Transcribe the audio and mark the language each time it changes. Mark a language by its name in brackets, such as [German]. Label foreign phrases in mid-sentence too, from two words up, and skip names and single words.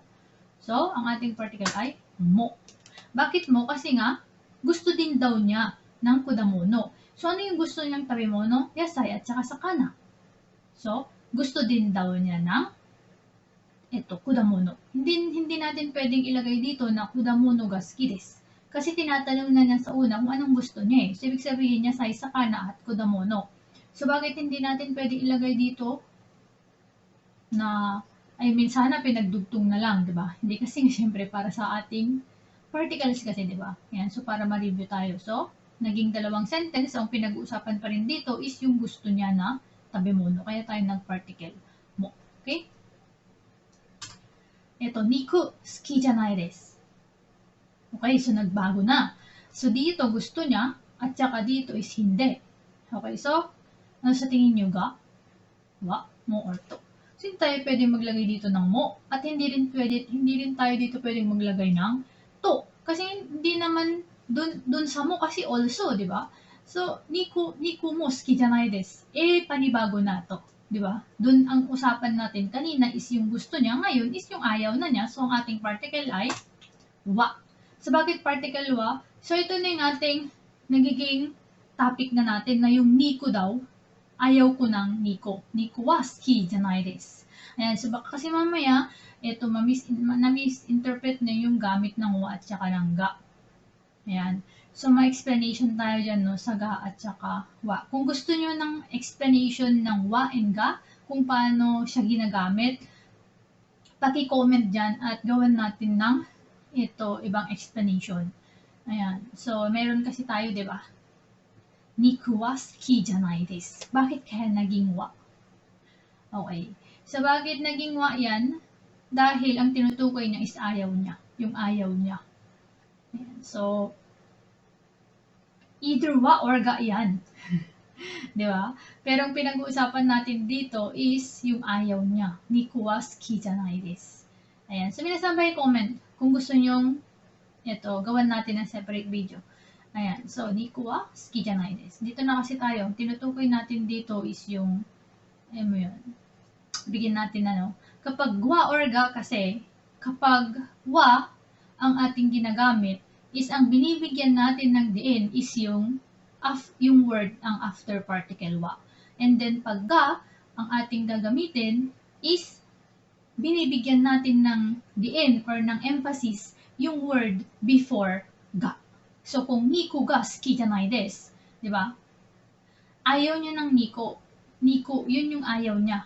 [Filipino] So, ang ating particle ay mo. Bakit mo? Kasi nga, gusto din daw niya ng kudamono. So, ano yung gusto niyang tabimuno? Yasai at saka sakana. So, gusto din daw niya ng kudamono. Hindi natin pwedeng ilagay dito na [Japanese] 果物が好きです. [Filipino] Kasi tinatanong na niya sa una kung anong gusto niya. So, ibig sabihin niya yasai, sakana at kudamono. So, bakit hindi natin pwede ilagay dito na, sana pinagdugtong na lang, di ba? Hindi kasi, syempre, para sa ating particles kasi, di ba? Yan, so, para ma-review tayo. So, naging dalawang sentence, ang pinag-uusapan pa rin dito is yung gusto niya na tabimuno. Kaya tayo nag-particle mo. Okay? Ito, [Japanese] 肉、好きじゃないです. [Filipino] Okay, so, nagbago na. So, dito, gusto niya, at saka dito is hindi. Okay, so, ano sa tingin nyo ga? Wa, mo, or to. So, hindi tayo pwedeng maglagay dito ng mo. At hindi rin tayo dito pwedeng maglagay ng to. Kasi hindi naman dun sa mo kasi also, di ba? [Japanese] So, 肉も好きじゃないです. [Filipino] Panibago na to. Di ba? Dun ang usapan natin kanina is yung gusto niya. Ngayon is yung ayaw na niya. So, ang ating particle ay wa. So, bakit particle wa? So, ito na yung ating nagiging topic na natin na yung niku daw. Ayaw ko ng Nico. [Japanese] ニコは好きじゃないです. [Filipino] Ayan, so baka kasi mamaya, ito, na-misinterpret na yung gamit ng wa at saka ng ga. Ayan. So, may explanation tayo dyan, no, sa ga at saka wa. Kung gusto nyo ng explanation ng wa and ga, kung paano siya ginagamit, paki-comment dyan at gawin natin ng ibang explanation. Ayan. So, meron kasi tayo, di ba? [Japanese] 肉は好きじゃないです. [Filipino] Bakit kaya naging wa? Okay. So, bakit naging wa yan? Dahil ang tinutukoy niya is ayaw niya. Yung ayaw niya. Ayan. So, either wa or ga yan. Di ba? Pero ang pinag-uusapan natin dito is yung ayaw niya. [Japanese] 肉は好きじゃないです. [Filipino] Ayan. So, minasabay comment kung gusto nyong gawan natin ng separate video. Ayan. So, [Japanese] 肉は好きじゃないです. [Filipino] Dito na kasi tayo. Tinutukoy natin dito is yung, mo yun. Bigyan natin kapag wa or ga kasi, kapag wa ang ating ginagamit, is ang binibigyan natin ng diin is yung word ang after particle wa. And then pag ga, ang ating gagamitin is binibigyan natin ng diin or ng emphasis yung word before ga. [Japanese] So kung 肉が好きじゃないです, [Filipino] di ba? Ayaw niya ng niku, yun yung ayaw niya.